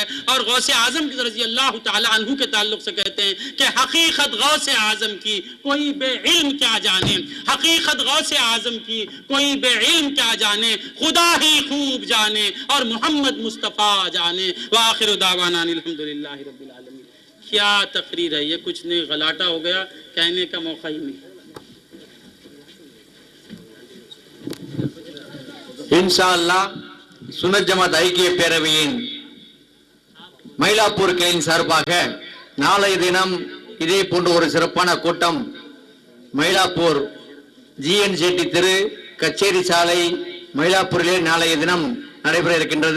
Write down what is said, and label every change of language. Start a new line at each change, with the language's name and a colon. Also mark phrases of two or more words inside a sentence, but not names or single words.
Urdu: اور غوث اعظم
Arabic: رضی اللہ تعالی عنہ
Urdu: کے تعلق سے کہتے ہیں کہ حقیقت غوث اعظم کی کوئی بے علم کیا جانے، حقیقت غوث اعظم کی کوئی بے علم کیا جانے، خدا ہی خوب جانے اور محمد مصطفیٰ جانے.
Arabic: وآخر دعوانا الحمدللہ رب العالمین.
Urdu: کیا تقریر ہے یہ، کچھ نہیں، غلاٹہ ہو گیا، کہنے کا موقع ہی نہیں.
Arabic: إن شاء الله
Tamil: சுன்னத் ஜமாத் ஐக்கிய பேரவையின் மயிலாப்பூர் கிளையின் சார்பாக நாளைய தினம் இதே போன்ற ஒரு சிறப்பான கூட்டம் மயிலாப்பூர் ஜிஎன்ஜேடி தெரு கச்சேரி சாலை மயிலாப்பூரிலே நாளைய தினம் நடைபெற இருக்கின்றது.